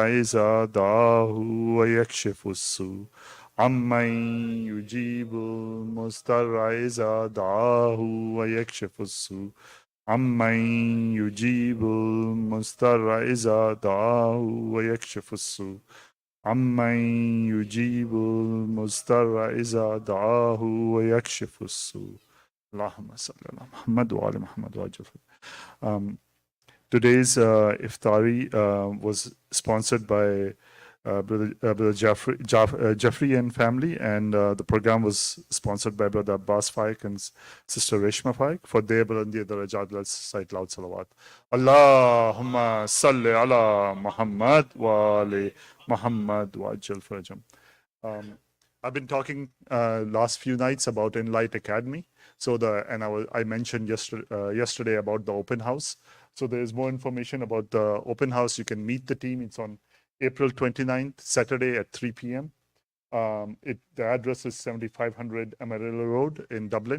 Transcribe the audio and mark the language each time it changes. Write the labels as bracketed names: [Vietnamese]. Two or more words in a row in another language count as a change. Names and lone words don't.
[Arabic] إذا دعاه ويكشف السوء عمن يجيب المضطر إذا دعاه ويكشف السوء عمن يجيب المضطر إذا دعاه ويكشف السوء عمن يجيب المضطر إذا دعاه ويكشف السوء اللهم صل على محمد وعلى محمد وعجل. [English] Today's iftari was sponsored by Brother Jeffrey and family, and the program was sponsored by Brother Abbas Faik and Sister Reshma Faik. For their [Urdu] بلندی درجات, [English] let's cite loud salawat. [Arabic] اللهم صل على محمد وآل محمد وعجل فرجهم. [English] I've been talking last few nights about Enlight Academy. So I mentioned yesterday about the open house. So there's more information about the open house. You can meet the team. It's on April 29th, Saturday at 3 p.m. The address is 7500 Amarillo Road in Dublin.